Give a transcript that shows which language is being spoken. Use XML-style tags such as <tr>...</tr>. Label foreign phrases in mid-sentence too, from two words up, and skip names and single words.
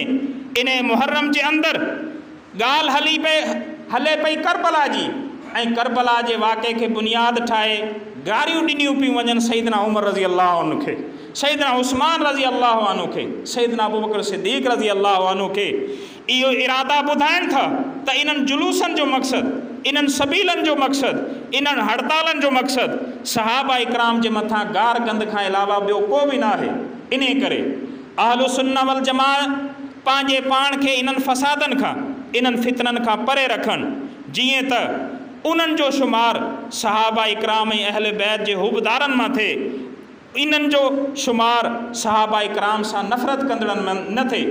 <sd>इन मुहर्रम जे अंदरि ॻाल्हि हले पई करबला जी, ऐं करबला जे वाक़े खे बुनियाद ठाहे गारियूं ॾिनियूं पियूं वञनि सईदना उमर</sd> <ar>رضي الله عنه</ar> <sd>खे, सईदना उस्मान</sd> <ar>رضي الله عنه</ar> <sd>खे, सईदना अबू बकर सिद्दीक़</sd> <ar>رضي الله عنه</ar> <sd>खे। इहो इरादा ॿुधाइनि था त इन्हनि जुलूसनि जो मक़सदु, इन्हनि सबीलनि जो मक़सदु, इन्हनि हड़तालनि जो मक़सदु सहाबा इकराम जे मथां गार गंद खां अलावा ॿियो को बि न आहे। इन करे</sd> <ar>أهل السنة والجماعة</ar> <sd>पंहिंजे पाण खे इन्हनि फ़सादनि खां, इन्हनि फितननि खां परे रखनि, जीअं त उन्हनि जो शुमार सहाबा इकराम ऐं अहले बैत जे हुबदारनि मां थिए, इन्हनि जो शुमार सहाबा इकराम सां नफ़रत कंदड़नि में न थिए।</sd>